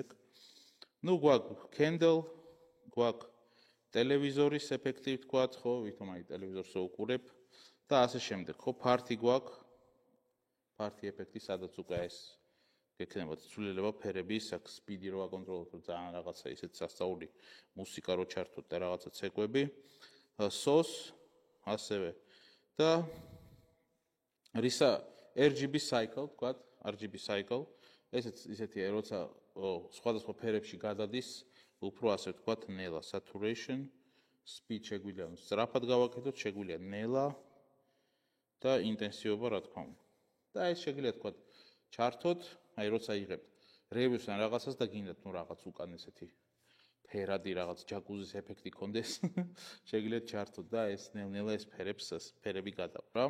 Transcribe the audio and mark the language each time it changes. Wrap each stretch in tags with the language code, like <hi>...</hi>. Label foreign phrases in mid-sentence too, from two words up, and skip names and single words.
<ka>ნუ გვაქვს candle, გვაქვს ტელევიზორის ეფექტი, ვთქვათ, ხო, ვითომ აი ტელევიზორს უყურებ და ასე შემდეგ. ხო, party გვაქვს, party ეფექტი, სადაც უკვე ეს გექნებათ ცვლილება ფერების, აქ speed-ი რო ვაკონტროლოთ, ძალიან რაღაცა ისეთ სასწაული მუსიკა რო ჩართოთ და რაღაცა ცეკვები. SOS ასევე და</ka> <en>RGB cycle,</en> <ka>ვთქვათ,</ka> <en>RGB cycle.</en> <ka>ესეთი როცა სხვადასხვა ფერებში გადადის, უფრო ასე ვთქვათ, ნელა,</ka> <en>saturation, speed</en> <ka>შეგვიძლია სწრაფად გავაკეთოთ, შეგვიძლია ნელა და ინტენსივობა, რა თქმა უნდა. და ეს შეგვიძლია ვთქვათ, ჩართოთ, აი როცა იღებთ reviews ან რაღაცას და გინდათ ნუ რაღაც უკან ესეთი ფერადი რაღაც ჯაკუზის ეფექტი კონდეს, შეგვიძლიათ ჩართოთ და ეს ნელ-ნელა ეს ფერები გადავა რა.</ka>